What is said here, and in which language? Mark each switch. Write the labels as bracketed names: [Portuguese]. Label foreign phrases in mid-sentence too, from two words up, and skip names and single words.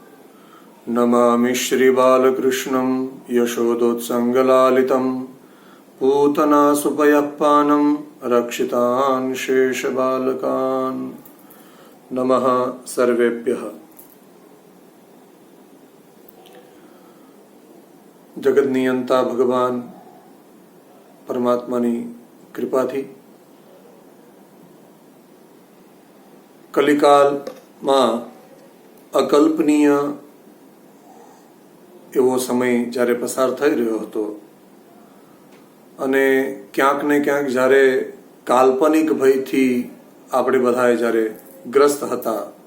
[Sanskrit] नमामि श्रीबालकृष्णं यशोदोत्सङ्गलालितं पूतनासुपयःपानं रक्षितान् शेषबालकान् नमः सर्वेभ्यः। [Gujarati] જગતનિયંતા ભગવાન પરમાત્માની કૃપાથી કલિકાલમાં અકલ્પનીય એવો સમય જ્યારે પસાર થઈ રહ્યો હતો અને ક્યાંક ને ક્યાંક જ્યારે કાલ્પનિક ભયથી આપણે બધાએ જ્યારે ગ્રસ્ત હતા